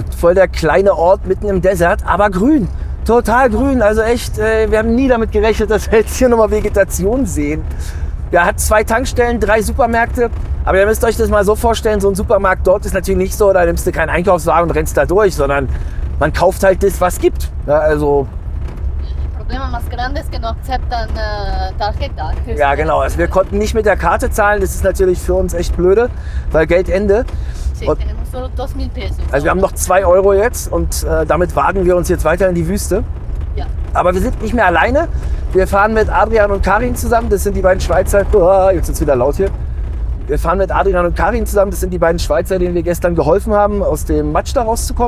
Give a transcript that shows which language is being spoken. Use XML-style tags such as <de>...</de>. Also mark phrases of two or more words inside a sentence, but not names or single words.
<de>Voll der kleine Ort mitten im Desert, aber grün. Total grün, also echt, wir haben nie damit gerechnet, dass wir jetzt hier nochmal Vegetation sehen. Ja, hat 2 Tankstellen, 3 Supermärkte, aber ihr müsst euch das mal so vorstellen, so ein Supermarkt dort ist natürlich nicht so, da nimmst du keinen Einkaufswagen und rennst da durch, sondern man kauft halt das, was gibt. Ja, also</de> <es>El problema más grande es que no aceptan tarjeta.</es> <de>ja, genau. Also wir konnten nicht mit der Karte zahlen. Das ist natürlich für uns echt blöde, weil Geldende.</de> <es>Sí,</es> <de>Und,</de> <es>tenemos solo 2.000 pesos.</es> <de>also wir haben noch 2 Euro jetzt und damit wagen wir uns jetzt weiter in die Wüste. Ja. Aber wir sind nicht mehr alleine. Wir fahren mit Adrian und Karin zusammen. Das sind die beiden Schweizer. Oh, jetzt ist es wieder laut hier. Wir fahren mit Adrian und Karin zusammen. Das sind die beiden Schweizer, denen wir gestern geholfen haben, aus dem Matsch da rauszukommen.</de>